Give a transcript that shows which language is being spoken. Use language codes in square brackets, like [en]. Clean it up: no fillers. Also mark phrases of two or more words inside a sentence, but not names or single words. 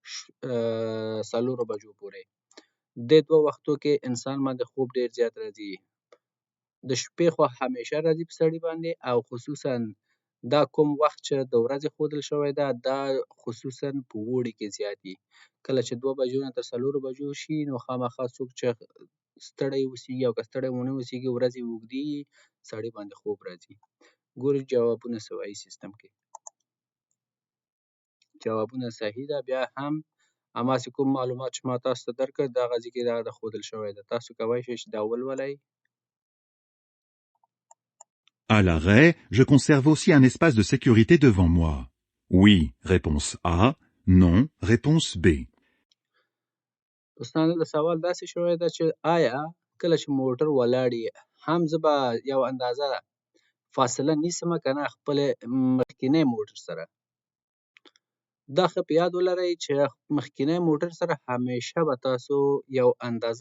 [ps] 4 بجو پورې دې 2 وختو کې انسان باندې خوب ډېر زیات راځي د شپې خو همیشه راځي په سړي باندې او خصوصا دا کوم وخت چې د ورځې ښودل شوی ده دا خصوصا په اوړي کې زیات وي کله چې 2 بجو نه تر 4 بجو شي نو خامخا څوک چې ستړی اوسېږي او که ستړی ونه اوسېږي ورځې اوږدې وي سړي باندې خوب راځي ګورو جوابونه څه وایي سیستم کې جوابونه صحیح ده بیا هم هماسې کوم معلومات چې ما تاسو ته درکړل دغه ځای کې دا ښودل شوی ده تاسو کولی شئ چې دا ولولئ [fr] À l'arrêt, je conserve aussi un espace de sécurité devant moi. Oui, réponse A. Non, réponse B. [ps] دوستانو د سوال داسې شوی ده چې آیا کله چې موټر ولاړ وي هم زه به یو اندازه فاصله نیسم که نه خپل مخکینی موټر سره دا ښه په یاد ولرئ چې مخکینی موټر سره همیشه به تاسو یو اندازه